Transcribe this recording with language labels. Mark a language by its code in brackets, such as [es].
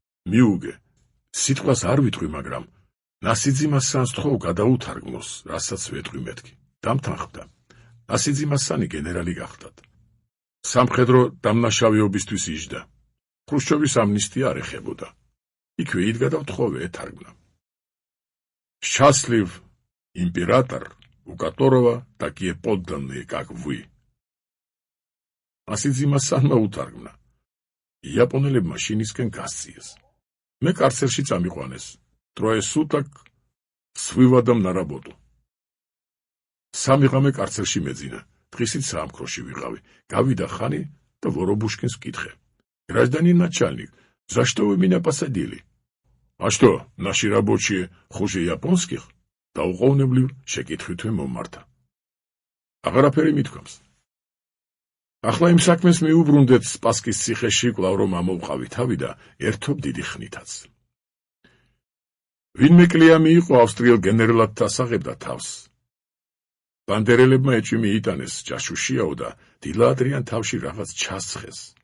[ka] მიუგე, სიტყვას არ ვიტყვი, მაგრამ ნასიძიმასანს თხოვ გადაუთარგმნოს, რასაც ვეტყვი მეთქი. დამთანხმდა. ნასიძიმასანი გენერალი გახდათ. სამხედრო დამნაშავეობისთვის იჯდა. ხრუშჩოვის ამნისტია არ ეხებოდა. იქვე იდგა და ვთხოვე ეთარგმნა. [ru] Счастлив император, у которого такие подданные, как вы. [ka] ნასიძიმასანმა უთარგმნა. იაპონელებმა შინისკენ გასციეს. მე კარცერში წამიყვანეს. [ru] Трое суток с выводом на работу. [ka] სამი ღამე კარცერში მეძინა. დღისით საამქროში ვიყავი. Გავიდა ხანი და ვორობუშკინს ვკითხე. [ru] Гражданин начальник, за что вы меня посадили? А что, наши рабочие хуже японских? [ka] დაუყოვნებლივ შეკითხვით მომართა. აღარაფერი მithქვამს. ახლა იმ საქმეს მიუბრუნდეთ სპასკის ციხეში, კვლავ რომ ამოვყავი თავი და ერთობ დიდი ხნითაც. ვინმე კლია მიიღო ავსტრიელ გენერალად დასაღებდა თავს. ბანდერელებმა ეჭვი მიიტანეს, ჯაშუშიაო და დილა ადრიან თავში რაღაც ჩასცხეს.